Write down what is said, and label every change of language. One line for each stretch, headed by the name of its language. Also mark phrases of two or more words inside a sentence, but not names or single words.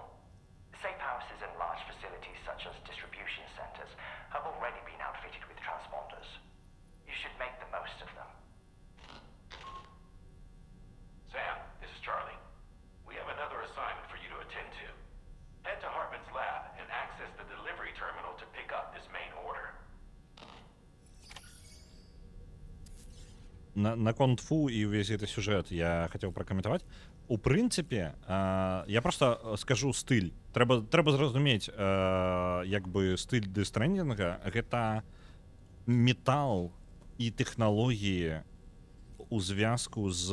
English: Safe houses and large facilities such as distribution centers have already been outfitted with transponders. You should make the most of them. Sam, this is Charlie. We have another assignment for you to attend to. Head to Hartman's lab and access the delivery terminal to pick up this main order.
Belarusian: На контфу і увесь гэты сюжэт я хацеў пракаментаваць. У прынцыпе, я проста скажу стыль. Трэба зразумець, як бы стыль дэстрэндинга гэта метал і тэхналогіі у звязку з...